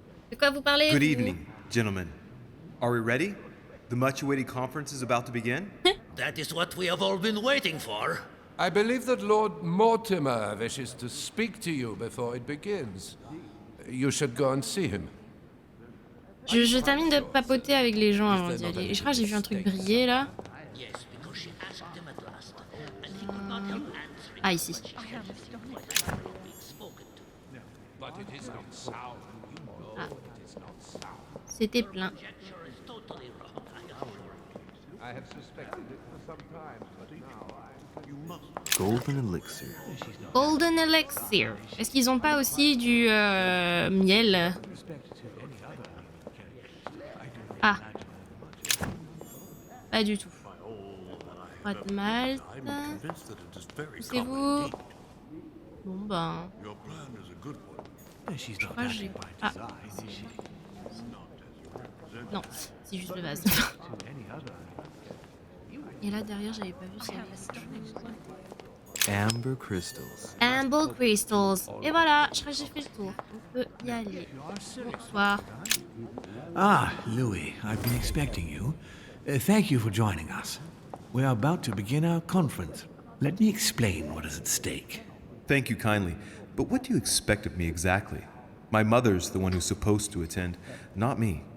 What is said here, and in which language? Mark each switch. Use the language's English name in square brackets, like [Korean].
[French] De quoi vous parlez? [English] Good [French] vous [English] evening, gentlemen. Are we ready? The much-awaited conference is about to begin? That is what we have all been waiting for. I believe that Lord Mortimer wishes to speak to you before it begins. You should go and see him. [French] Je termine de papoter avec les gens avant d'y aller. Et je crois que j'ai vu un truc briller là. Ah, ici. Ah. C'était plein. [English] Golden elixir. Golden Elixir. [French] Est-ce qu'ils ont pas aussi du miel? Ah. Pas du tout. Pas de malt. Poussez-vous. Bon ben. Je crois que j'ai... Ah. Non, c'est juste le vase. Et là derrière j'avais pas vu s'il y avait autre chose. [English] Amber crystals. Amber Crystals. [French] Et voilà, je crois que j'ai fait le tour. On peut y aller. Bonsoir. [English] Ah, Louis, I've been expecting you. Thank you for joining us. We are about to begin our conference. Let me explain what is at stake. Thank you kindly. But what do you expect of me exactly? My mother's the one who's supposed to attend, not me.